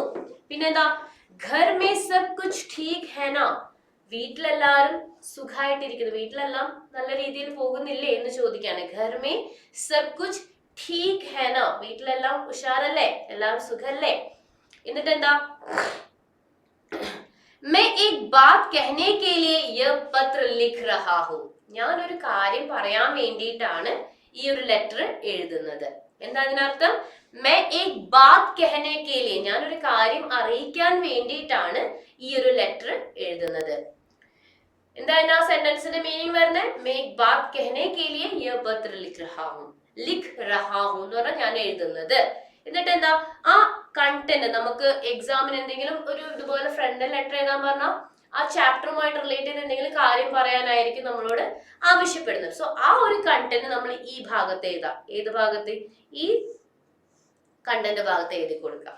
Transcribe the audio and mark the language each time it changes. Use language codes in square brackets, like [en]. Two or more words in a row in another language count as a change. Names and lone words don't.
[ml] പിന്നെന്താ? [hi] घर में सब कुछ ठीक है ना, [ml] വീട്ടിലെല്ലാരും സുഖമായിട്ടിരിക്കുന്നു, വീട്ടിലെല്ലാം നല്ല രീതിയിൽ പോകുന്നില്ലേ എന്ന് ചോദിക്കാണ്. [hi] घर में सब कुछ ठीक है ना, [ml] വീട്ടിലെല്ലാം ഉഷാറല്ലേ, എല്ലാം സുഖല്ലേ? എന്നിട്ട് എന്താ? [hi] मैं एक बात कहने के लिए यह पत्र लिख रहा हूँ, [ml] ഞാൻ ഒരു കാര്യം പറയാൻ വേണ്ടിയിട്ടാണ് ഈ ഒരു ലെറ്റർ എഴുതുന്നത്. എന്താ അതിനർത്ഥം? [hi] मैं एक बात कहने के लिए, [ml] ഞാൻ ഒരു കാര്യം അറിയിക്കാൻ വേണ്ടിയിട്ടാണ് ഈ ഒരു ലെറ്റർ എഴുതുന്നത്. എന്താ ആ സെന്റൻസിന്റെ മീനിങ് വരുന്നത്? [hi] मैं एक बात कहने के लिए यह पत्र लिख रहा हूँ. लिख रहा हूँ [ml] എന്ന് പറഞ്ഞാൽ ഞാൻ എഴുതുന്നത് എന്നിട്ട് എന്താ ആ കണ്ടന്റ് നമുക്ക് എക്സാമിന് എന്തെങ്കിലും ഒരു ഇതുപോലെ [en] friend letter [ml] എഴുതാൻ പറഞ്ഞാൽ ആ ചാപ്റ്ററുമായിട്ട് റിലേറ്റ് ചെയ്ത് എന്തെങ്കിലും കാര്യം പറയാനായിരിക്കും നമ്മളോട് ആവശ്യപ്പെടുന്നത്. സോ ആ ഒരു കണ്ടന്റ് നമ്മൾ ഈ ഭാഗത്ത് എഴുതാം. ഏത് ഭാഗത്ത്? ഈ കണ്ടന്റ് ഭാഗത്ത് എഴുതി കൊടുക്കാം.